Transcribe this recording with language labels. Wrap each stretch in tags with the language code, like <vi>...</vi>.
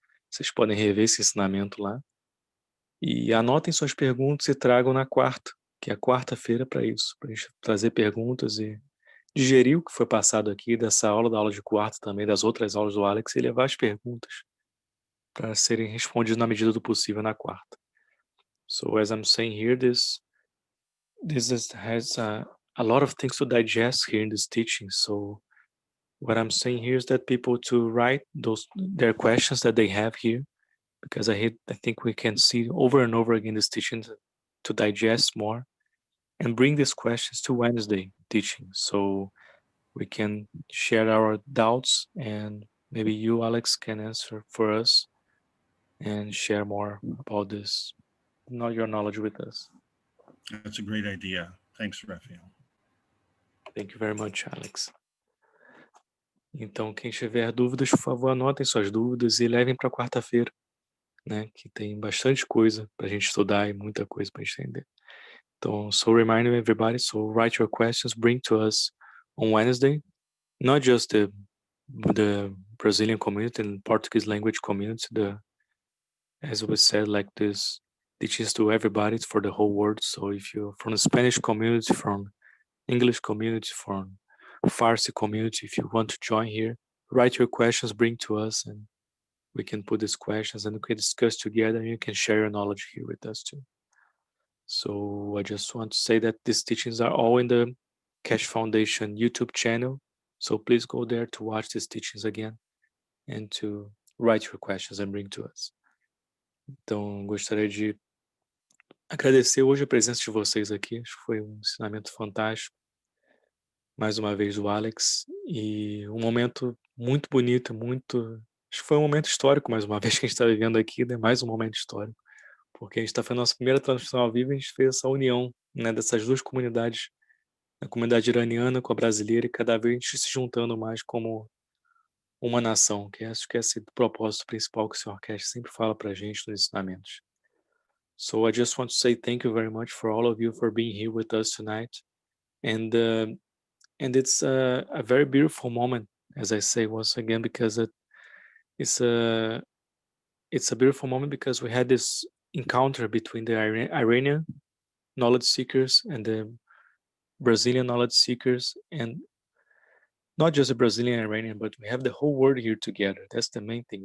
<pt>Vocês podem rever esse ensinamento lá. E anotem suas perguntas e tragam na quarta, que é a quarta-feira para isso, para a gente trazer perguntas e digerir o que foi passado aqui dessa aula, da aula de quarta também, das outras aulas do Alex, e levar as perguntas para serem respondidas na medida do possível na quarta.</pt> <en>So, as I'm saying here, this has a lot of things to digest here in this teaching. So, what I'm saying here is that people to write their questions that they have here, because I think we can see over and over again this teaching to digest more and bring these questions to Wednesday teaching. So we can share our doubts and maybe you, Alex, can answer for us and share more about this, your knowledge with us. That's a great idea. Thanks, Raphael. Thank you very much, Alex.</en> <pt>Então, quem tiver dúvidas, por favor, anotem suas dúvidas e levem para quarta-feira, né? Que tem bastante coisa para a gente estudar e muita coisa para entender.</pt> <en>Então, so reminding everybody, so write your questions, bring to us on Wednesday, not just the Brazilian community and Portuguese language community, as we said, like this teaches to everybody for the whole world. So if you're from the Spanish community, from English community, from Farsi community, if you want to join here, write your questions, bring to us, and we can put these questions and we can discuss together, and you can share your knowledge here with us too. So I just want to say that these teachings are all in the Keshe Foundation YouTube channel. So please go there to watch these teachings again and to write your questions and bring to us.</en> <pt>Então, gostaria de agradecer hoje a presença de vocês aqui. Acho que foi um ensinamento fantástico. Mais uma vez o Alex. E um momento muito bonito, acho que foi um momento histórico, mais uma vez, que a gente está vivendo aqui, né? Mais um momento histórico. Porque a gente está fazendo a nossa primeira transmissão ao vivo e a gente fez essa união, né, dessas duas comunidades, a comunidade iraniana com a brasileira, e cada vez a gente se juntando mais como uma nação, que acho que é esse o propósito principal que o Sr. Keshe sempre fala para a gente nos ensinamentos.</pt> <en>So I just want to say thank you very much for all of you for being here with us tonight. And it's a very beautiful moment, as I say once again, because it's a beautiful moment because we had this encounter between the Iranian knowledge seekers and the Brazilian knowledge seekers, and not just the Brazilian and Iranian, but we have the whole world here together. That's the main thing.</en>